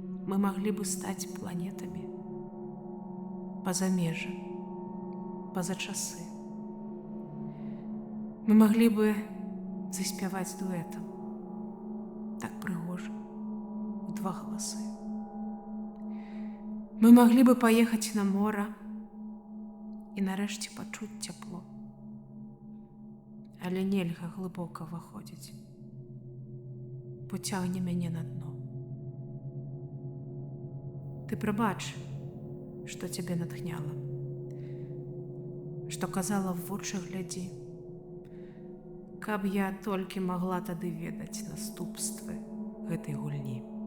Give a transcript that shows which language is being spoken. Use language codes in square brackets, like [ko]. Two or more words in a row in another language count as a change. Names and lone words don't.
[ru] мы могли бы стать планетами [uk] поза межи, поза часы. [ru] Мы могли бы [be] заспяваць дуэтам, так прыгожа, у два галасы. [ru] Мы могли бы поехать [be] на мора і нарэшце пачуць цяпло. Але нельга глыбока выходзіць, бо цягне мяне на дно. Ты прабач, што цябе натхняла, што казала в вочы глядзі, каб я толькі магла тады ведаць наступствы гэтай гульні.